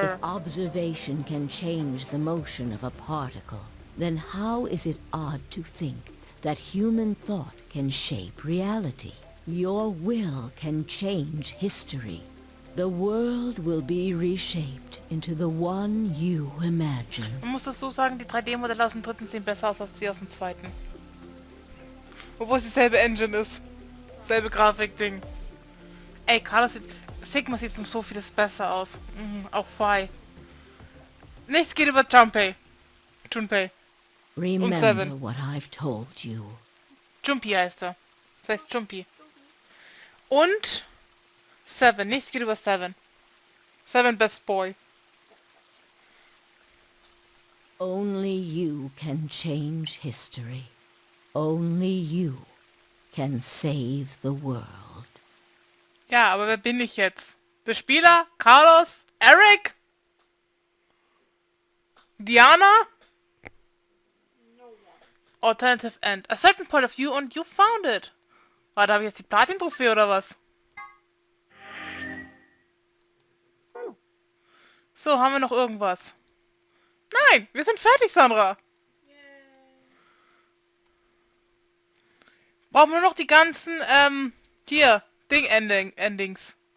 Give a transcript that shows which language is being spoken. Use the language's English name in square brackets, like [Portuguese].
[English] If observation can change the motion of a particle, then how is it odd to think that human thought can shape reality? Your will can change history. The world will be reshaped into the one you imagine. [German] Man muss das so sagen, die 3D-Modelle aus dem dritten sehen besser aus als die aus dem zweiten. Obwohl es dieselbe Engine ist. Selbe Grafikding. Ey, Carlos sieht... Sigma sieht um so vieles besser aus. Auch Fi. Nichts geht über Junpei. [English] Remember Seven. what I've told you. [German] Jumpy heißt er. Das heißt Jumpy. Und... Seven. Nichts geht über Seven. [English] Seven best boy. Only you can change history. Only you can save the world. [German] Ja, aber wer bin ich jetzt? Der Spieler? Carlos? Eric? Diana? [English] Alternative end. A certain point of view and you found it. [German] Warte, habe ich jetzt die Platin-Trophäe oder was? So, haben wir noch irgendwas? Nein, wir sind fertig, Sandra. Brauchen wir noch die ganzen, hier, Endings.